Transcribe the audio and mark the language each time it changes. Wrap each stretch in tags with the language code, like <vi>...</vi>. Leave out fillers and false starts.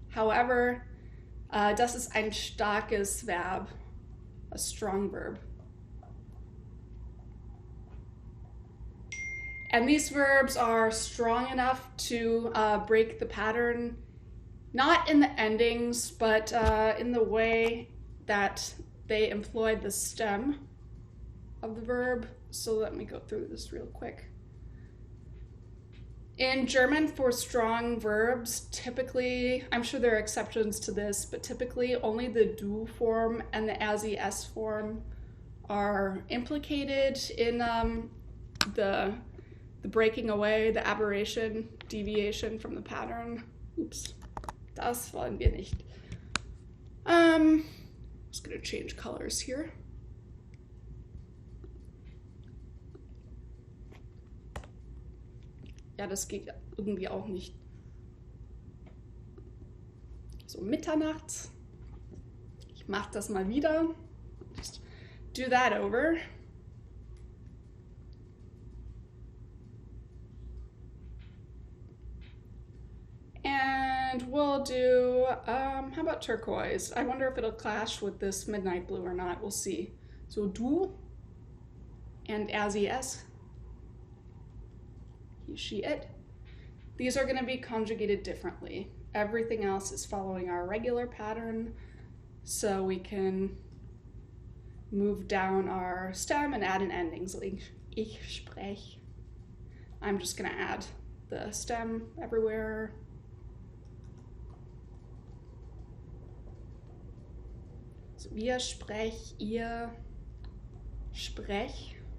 <en>However,</en> <de>das ist ein starkes Verb,</de> <en>a strong verb. And these verbs are strong enough to break the pattern, not in the endings, but in the way that they employed the stem of the verb. So let me go through this real quick. In German, for strong verbs, typically, I'm sure there are exceptions to this, but typically only the du form and the as form are implicated in the breaking away, the aberration, deviation from the pattern.</en> <de>Oops, das wollen wir nicht.</de> <en>I'm just gonna change colors here.</en> <de>Ja, das geht irgendwie auch nicht. So, Mitternacht. Ich mache das mal wieder.</de> <en>Just do that over. And we'll do, how about turquoise? I wonder if it'll clash with this midnight blue or not. We'll see. So du and as. He, she, it. These are going to be conjugated differently. Everything else is following our regular pattern, so we can move down our stem and add an ending. So</en> <de>ich sprech.</de> <en>I'm just going to add the stem everywhere.</en> <de>So wir sprech, ihr sprech.</de>